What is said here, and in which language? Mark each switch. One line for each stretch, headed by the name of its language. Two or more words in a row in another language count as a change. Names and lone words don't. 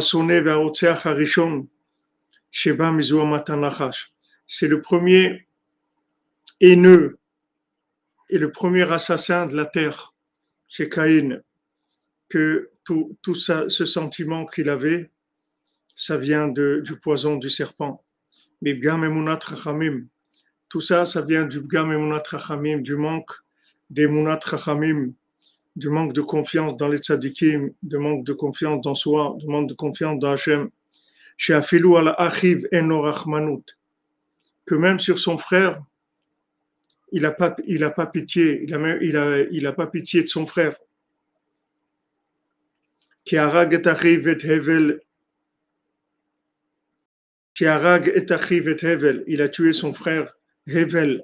French: le premier haineux et le premier assassin de la terre, c'est Caïn, que tout ça, ce sentiment qu'il avait, ça vient du poison du serpent. Mais
Hebrew: פגם אמונת חכמים,
French: tout ça, ça vient du
Hebrew: פגם אמונת חכמים,
French: du manque d'
Hebrew: אמונת חכמים,
French: du manque de confiance dans les tzadikim, du manque de confiance dans soi, du manque de confiance dans Hachem.
Hebrew: שאפילו על אחיו אינו רחמנות.
French: que même sur son frère, il n'a pas pitié, il a pas pitié de son frère.
Hebrew: Qui הרג את אחיו את הבל, qui הרג את אחיו את הבל,
French: il a tué son frère Hevel.